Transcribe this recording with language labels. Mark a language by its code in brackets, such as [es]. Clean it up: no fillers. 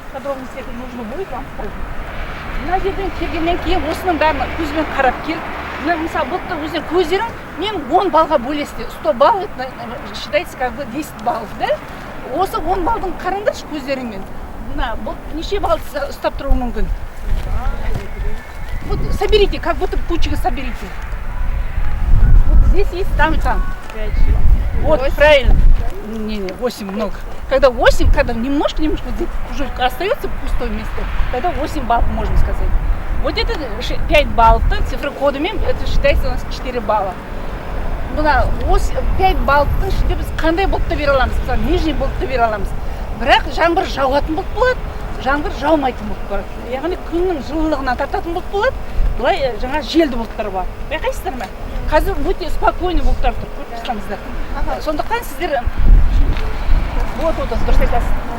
[ru] Подробности нужно будет вам сказать. [kk] Мына жерден келгеннен кейін осының бәрін көзбен қарап келіп, мысалы бұлтты өздерің көздерің мен 10 балға бөлесіз. [ru] 100 балл считайте как бы 10 балл, да? [kk] Осы 10 балдың қараңдаршы көздеріңмен. Мына бұлт неше балл ұстап тұруы мүмкін? [ru] Вот соберите, как будто пучка соберите. Вот здесь есть там и там. Вот, правильно. Не, 8 много. Когда 8, когда немножко уже остается пустое место, тогда 8 баллов можно сказать. Вот это 5 баллов, цифры кодами, это считается у нас 4 балла. [kk] 5 баллдың ішінде біз қандай бұлтты бере аламыз? [ru] Нижний [kk] бұлтты бере аламыз. Бірақ жаңбыр жауатын бұлт болады, жаңбыр жаумайтын бұлт болады. Яғни күннің жылылығынан тартатын бұлт болады, былай жаңа желді бұлттар бар. Байқайсыздар ма? Қазір өте [ru] спокойный [kk] бұлттар тұр, көріп тұрсаңыздар. Сондықтан сіздер вот дұрыс айтасыз.